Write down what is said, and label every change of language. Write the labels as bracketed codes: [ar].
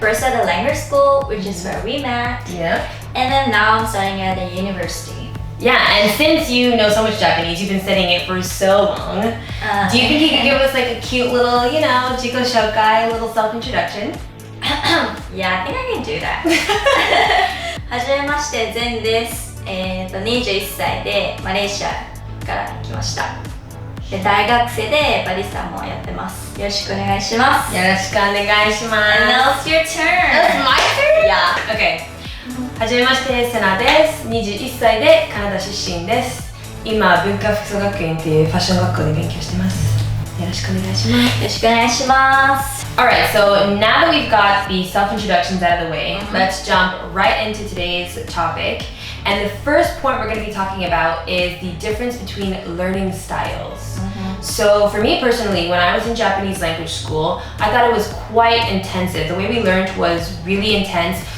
[en] First at the language school, which is where we met. Yeah. And then now I'm studying at the university. Yeah, and since you know so much Japanese, you've been studying it for so long, do you think you could give us like a cute little, jiko shokai, little self-introduction? Yeah, I think I can do that. [ja] はじめまして、ゼンです。21歳でマレーシアから来ました。で、大学生でバリスタもやってます。よろしくお願いします。よろしくお願いします。 [en] And now it's your turn. That's my turn? Yeah. Okay. [ja] はじめまして、セナです。21歳でカナダ出身です。今、文化服装学園っていうファッション学校で勉強してます。よろしくお願いします。よろしくお願いします。 [en] Alright, so now that we've got the self-introductions out of the way, let's jump right into today's topic. And the first point we're going to be talking about is the difference between learning styles. So for me personally, when I was in Japanese language school, I thought it was quite intensive. The way we learned was really intense.